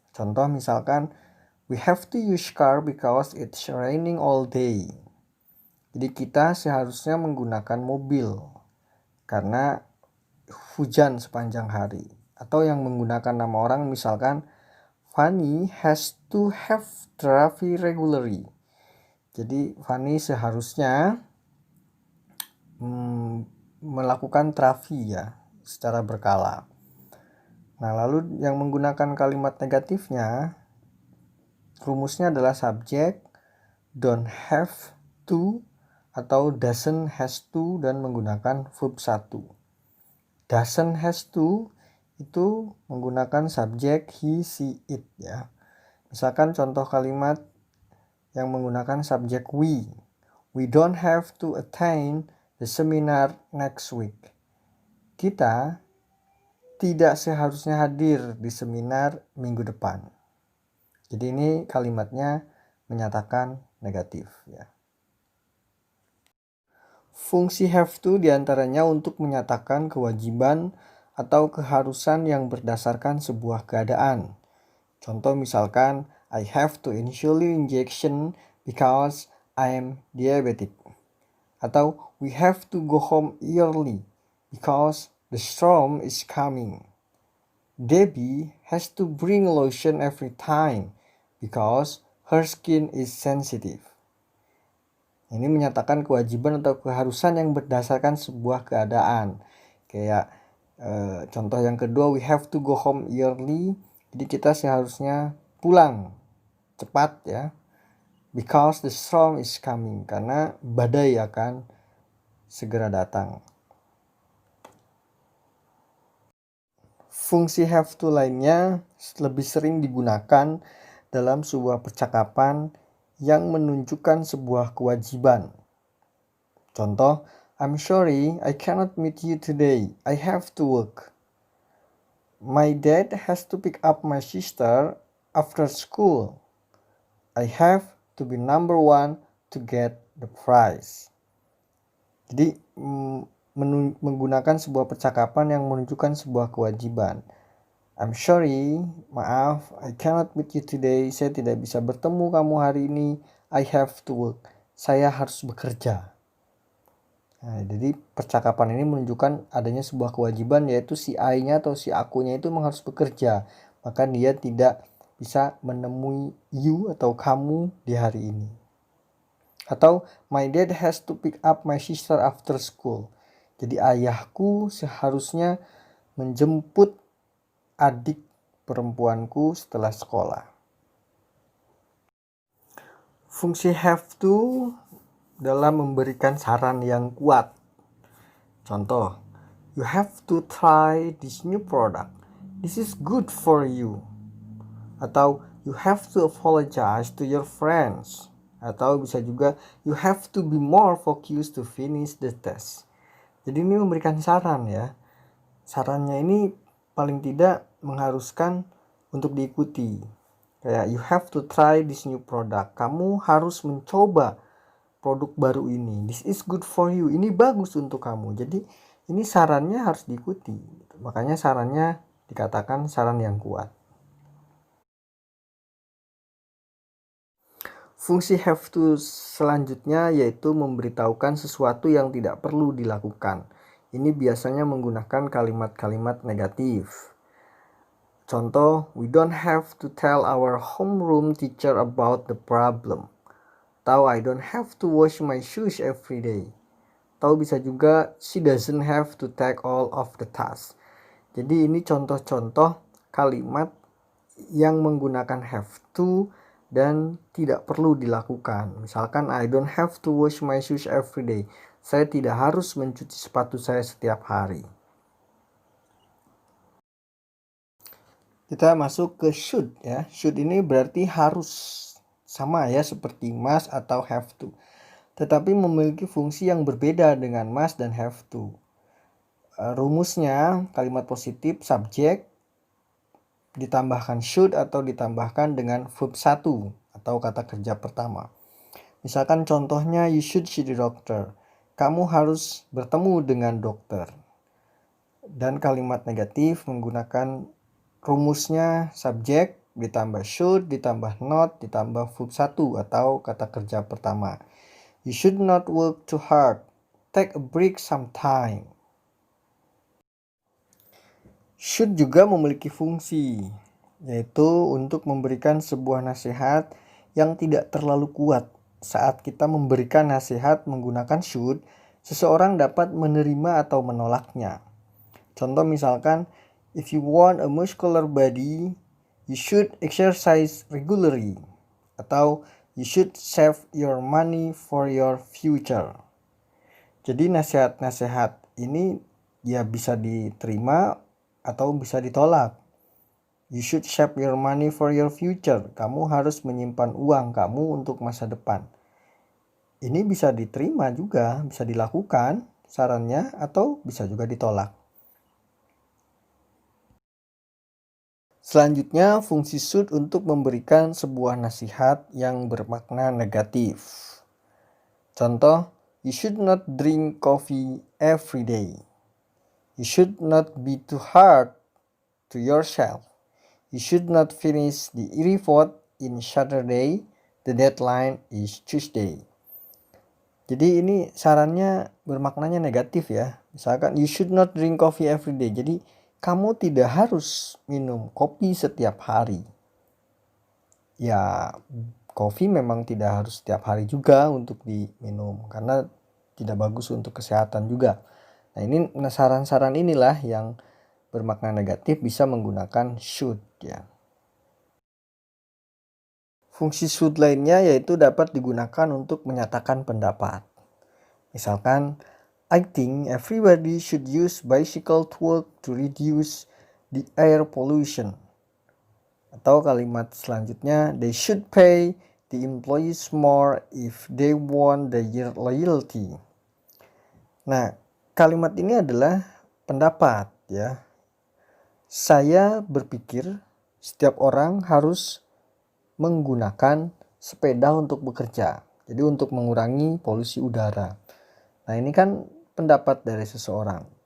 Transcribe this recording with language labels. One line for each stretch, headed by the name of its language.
Indonesian: Contoh misalkan,
English: we have to use car because it's raining all day.
Indonesian: Jadi kita seharusnya menggunakan mobil karena hujan sepanjang hari. Atau yang menggunakan nama orang misalkan
English: Fanny has to have therapy regularly.
Indonesian: Jadi Fanny seharusnya melakukan terapi ya secara berkala. Nah, lalu yang menggunakan kalimat negatifnya, rumusnya adalah subjek, don't have to, atau doesn't has to, dan menggunakan verb 1. Doesn't has to itu menggunakan subjek he, she, it ya. Misalkan contoh kalimat yang menggunakan subjek we.
English: We don't have to attend the seminar next week.
Indonesian: Kita tidak seharusnya hadir di seminar minggu depan. Jadi ini kalimatnya menyatakan negatif ya. Fungsi have to diantaranya untuk menyatakan kewajiban atau keharusan yang berdasarkan sebuah keadaan. Contoh misalkan,
English: I have to insulin injection because I am diabetic. Atau we have to go home early because the storm is coming. Debbie has to bring lotion every time because her skin is sensitive.
Indonesian: Ini menyatakan kewajiban atau keharusan yang berdasarkan sebuah keadaan. Kayak contoh yang kedua,
English: we have to go home early.
Indonesian: Jadi kita seharusnya pulang cepat ya.
English: Because the storm is coming.
Indonesian: Karena badai akan segera datang. Fungsi have to lainnya lebih sering digunakan dalam sebuah percakapan yang menunjukkan sebuah kewajiban.
English: Contoh, I'm sorry, I cannot meet you today. I have to work. My dad has to pick up my sister after school. I have to be number 1 to get the prize.
Indonesian: Jadi menggunakan sebuah percakapan yang menunjukkan sebuah kewajiban.
English: I'm sorry, maaf, I cannot meet you today.
Indonesian: Saya tidak bisa bertemu kamu hari ini.
English: I have to work.
Indonesian: Saya harus bekerja. Nah, jadi percakapan ini menunjukkan adanya sebuah kewajiban, yaitu si I-nya atau si akunya itu memang harus bekerja. Maka dia tidak bisa menemui you atau kamu di hari ini.
English: Atau my dad has to pick up my sister after school.
Indonesian: Jadi ayahku seharusnya menjemput adik perempuanku setelah sekolah. Fungsi have to dalam memberikan saran yang kuat.
English: Contoh, you have to try this new product. This is good for you. Atau you have to apologize to your friends.
Indonesian: Atau bisa juga
English: you have to be more focused to finish the test.
Indonesian: Jadi ini memberikan saran ya. Sarannya ini paling tidak mengharuskan untuk diikuti.
English: Kayak you have to try this new product.
Indonesian: Kamu harus mencoba produk baru ini.
English: This is good for you.
Indonesian: Ini bagus untuk kamu. Jadi ini sarannya harus diikuti. Makanya sarannya dikatakan saran yang kuat. Fungsi have to selanjutnya yaitu memberitahukan sesuatu yang tidak perlu dilakukan. Ini biasanya menggunakan kalimat-kalimat negatif.
English: Contoh, we don't have to tell our homeroom teacher about the problem. Atau I don't have to wash my shoes every day.
Indonesian: Atau bisa juga,
English: she doesn't have to take all of the tasks.
Indonesian: Jadi ini contoh-contoh kalimat yang menggunakan have to dan tidak perlu dilakukan.
English: Misalkan, I don't have to wash my shoes every day.
Indonesian: Saya tidak harus mencuci sepatu saya setiap hari. Kita masuk ke should ya. Should ini berarti harus, sama ya seperti must atau have to. Tetapi memiliki fungsi yang berbeda dengan must dan have to. Rumusnya kalimat positif subjek ditambahkan should atau ditambahkan dengan verb 1 atau kata kerja pertama. Misalkan contohnya
English: you should see the doctor.
Indonesian: Kamu harus bertemu dengan dokter. Dan kalimat negatif menggunakan rumusnya subjek ditambah should ditambah not ditambah verb 1 atau kata kerja pertama.
English: You should not work too hard. Take a break sometime.
Indonesian: Should juga memiliki fungsi. yaitu untuk memberikan sebuah nasihat yang tidak terlalu kuat. Saat kita memberikan nasihat menggunakan should, seseorang dapat menerima atau menolaknya. Contoh misalkan,
English: if you want a muscular body, you should exercise regularly. Atau you should save your money for your future.
Indonesian: Jadi nasihat-nasihat ini ya bisa diterima atau bisa ditolak.
English: You should save your money for your future.
Indonesian: Kamu harus menyimpan uang kamu untuk masa depan. Ini bisa diterima juga, bisa dilakukan sarannya atau bisa juga ditolak. Selanjutnya, fungsi should untuk memberikan sebuah nasihat yang bermakna negatif.
English: Contoh, you should not drink coffee every day. You should not be too hard to yourself. You should not finish the report in Saturday. The deadline is Tuesday.
Indonesian: Jadi ini sarannya bermaknanya negatif ya.
English: Misalkan you should not drink coffee every day.
Indonesian: Jadi kamu tidak harus minum kopi setiap hari. Ya, kopi memang tidak harus setiap hari juga untuk diminum karena tidak bagus untuk kesehatan juga. Nah, ini saran-saran inilah yang bermakna negatif bisa menggunakan should ya. Fungsi should lainnya yaitu dapat digunakan untuk menyatakan pendapat.
English: Misalkan, I think everybody should use bicycle to work to reduce the air pollution.
Indonesian: Atau kalimat selanjutnya,
English: they should pay the employees more if they want their loyalty.
Indonesian: Nah, kalimat ini adalah pendapat ya. Saya berpikir setiap orang harus menggunakan sepeda untuk bekerja. Jadi untuk mengurangi polusi udara. Nah, ini kan pendapat dari seseorang.